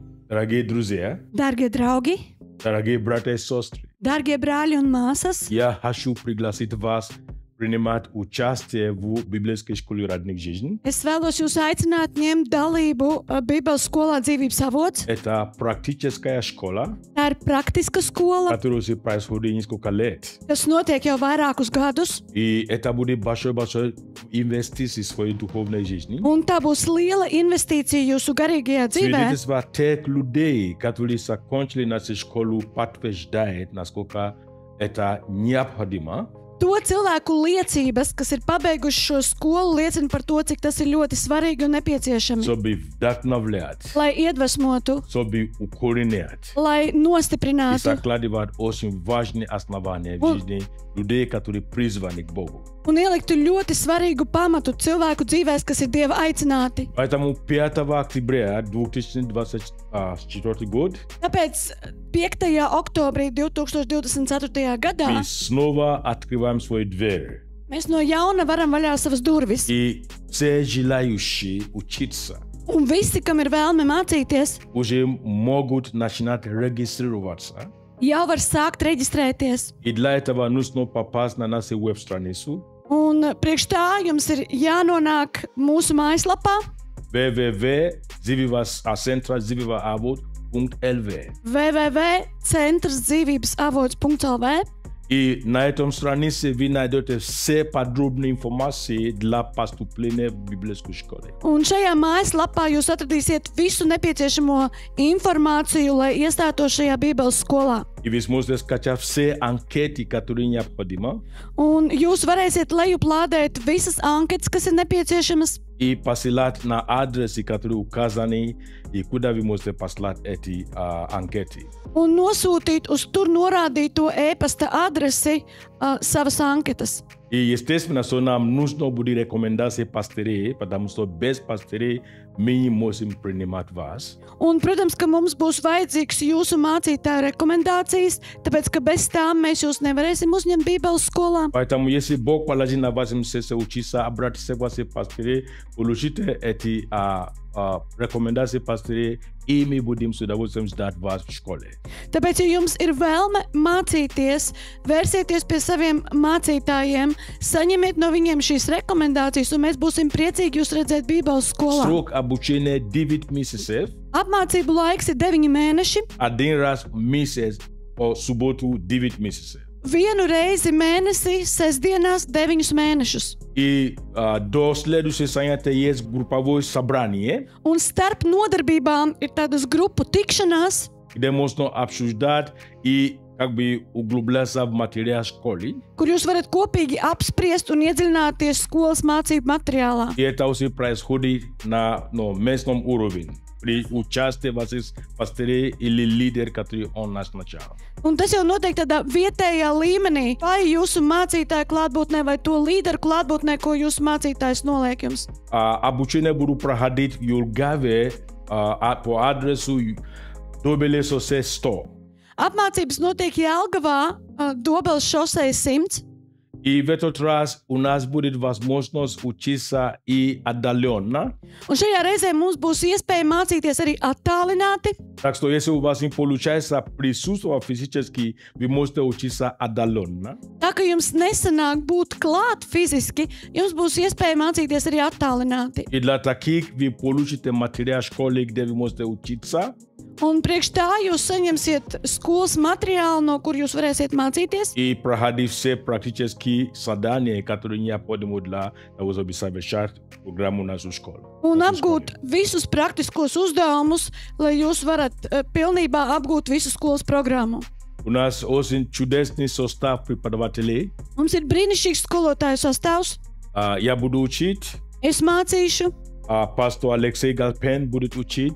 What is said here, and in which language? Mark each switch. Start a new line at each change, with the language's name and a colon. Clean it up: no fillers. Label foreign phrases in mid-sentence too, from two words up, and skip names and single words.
Russian: Дорогие друзья,
Latvian: Dārgie draugi,
Russian: дорогие братья и сестры,
Latvian: dārgie brāļi un māsas,
Russian: я хочу пригласить вас принимать участие в библейской школе «Родник жизни».
Latvian: es vēlos jūs aicināt ņemt dalību Bībeles skolā Dzīvības avots.
Russian: Это практическая школа,
Latvian: Tā ir praktiska skola,
Russian: которая происходит несколько лет.
Latvian: kas notiek jau vairākus gadus,
Russian: И это будет большой инвестиция в своей духовной жизни.
Latvian: un tā būs liela investīcija jūsu garīgajā dzīvē.
Russian: Свидетельство тех людей, которые закончили нашу школу, подтверждает, насколько это необходимо.
Latvian: To cilvēku liecības, kas ir pabeiguši šo skolu, liecina par to, cik tas ir ļoti svarīgi un nepieciešami,
Russian: Чтобы вдохновлять,
Latvian: lai iedvesmotu,
Russian: чтобы укоренять
Latvian: lai
Russian: и
Latvian: nostiprinātu
Russian: закладывать очень важные основания в жизни людей, которые призваны к Богу.
Latvian: un ieliktu ļoti svarīgu pamatu cilvēku dzīvēs, kas ir Dieva aicināti.
Russian: Поэтому 5 октября 2024 год
Latvian: Tāpēc 5. oktobrī 2024. gadā
Russian: мы снова открываем свои двери.
Latvian: mēs no jauna varam vaļā savas durvis.
Russian: И все желающие учиться
Latvian: Un visi, kam ir vēlme mācīties,
Russian: уже могут начинать регистрироваться.
Latvian: jau var sākt reģistrēties.
Russian: И для этого нужно попасть на нашу веб-страницу
Latvian: Un priekš tā jums ir jānonāk mūsu mājaslapā
Russian: www.centralzivivavod.lv.
Latvian: www.centrsdzīvībsavots.lv.
Russian: И на этом странице вы найдете все подробные информации для поступления в библейскую школу.
Latvian: Un šajā mājaslapā jūs atradīsiet visu nepieciešamo informāciju, lai iestātos šajā Bībeles skolā.
Russian: И вы сможете скачать все анкеты, которые необходимы,
Latvian: Un jūs varēsiet lejuplādēt visas anketas, kas ir nepieciešamas,
Russian: и посылать на адресы, которые указаны, и куда вы можете послать эти анкеты.
Latvian: un nosūtīt uz tur norādīto e-pasta adresi savas anketas.
Russian: И, естественно, что нам нужно будет рекомендации пастырей, потому что без пастырей мы не можем принимать вас.
Latvian: Un, protams, ka mums būs vajadzīgs jūsu mācītāju rekomendācijas, tāpēc, ka bez tām mēs jūs nevarēsim uzņemt Bībeles skolā.
Russian: Поэтому, если Бог положит на вашем сердце учиться, обратитесь к вашим пастырей, получите эти рекомендации пастырей, и мы будем с удовольствием ждать вас в школе.
Latvian: Tāpēc, ja jums ir vēlme mācīties, vērsieties pie saviem mācītājiem, saņemiet no viņiem šīs rekomendācijas, un mēs būsim priecīgi jūs redzēt Bībeles skolā.
Russian: Срок обучения 9 месяцев,
Latvian: Apmācību laiks ir 9 mēneši,
Russian: один раз в месяц по субботу 9 месяцев.
Latvian: vienu reizi mēnesī, sestdienās 9 mēnešus.
Russian: И до следующего занятия есть групповое собрание,
Latvian: Un starp nodarbībām ir tādas grupu tikšanās,
Russian: где можно обсуждать и как бы углубляться в материал школы.
Latvian: kur jūs varat kopīgi apspriest un iedziļināties skolas mācību materiālā.
Russian: И это уже происходит на местном уровне, при участии ваших пастырей или лидеров, которые он назначал.
Latvian: Un tas jau notiek tādā vietējā līmenī, vai jūsu mācītāja klātbūtnē, vai to līderu klātbūtnē, ko jūsu mācītājs noliek jums.
Russian: Обучение буду проходить в Юргаве по адресу Добелесосе 100.
Latvian: Apmācības notiek Jelgavā, Dobeles šoseja 100.
Russian: И в этот раз у нас будет возможность учиться и отдаленно.
Latvian: Un šajā reizē mums būs iespēja mācīties arī attālināti.
Russian: Так что если у вас не получается присутствовать физически, вы можете учиться отдаленно.
Latvian: Tā kā jums nesanāk būt klāt fiziski, jums būs iespēja mācīties arī attālināti.
Russian: И для таких вы получите материал школы, где вы можете учиться.
Latvian: Un priekš tā jūs saņemsiet skolas materiālu, no kur jūs varēsiet mācīties.
Russian: И проходить все практические задания, которые необходимы для того, чтобы совершать программу нашу школу.
Latvian: Un apgūt visus praktiskos uzdevumus, lai jūs varat pilnībā apgūt visu skolas programmu.
Russian: У нас очень чудесный состав преподавателей.
Latvian: Mums ir brīnišķīgs skolotāju sastāvs.
Russian: Я буду учить.
Latvian: Es mācīšu.
Russian: Пастор Алексей Галпен будет учить.